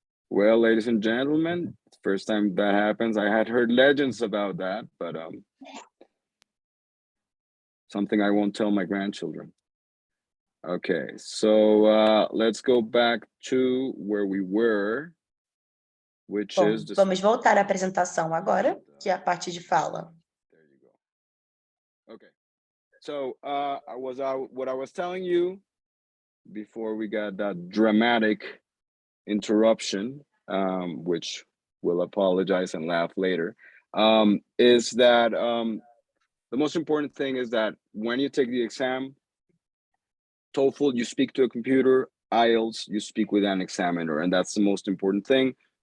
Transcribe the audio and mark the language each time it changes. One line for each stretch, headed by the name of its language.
English: Well, ladies and gentlemen, first time that happens. I had heard legends about that, but something I won't tell my grandchildren. Okay, so let's go back to where we were, which
Portuguese: Bom,
English: is the...
Portuguese: vamos voltar à apresentação agora, que é a parte de fala.
English: There you go. Okay, so what I was telling you before we got that dramatic interruption, which we'll apologize and laugh later, is that the most important thing is that when you take the exam, TOEFL, you speak to a computer, IELTS, you speak with an examiner, and that's the most important thing.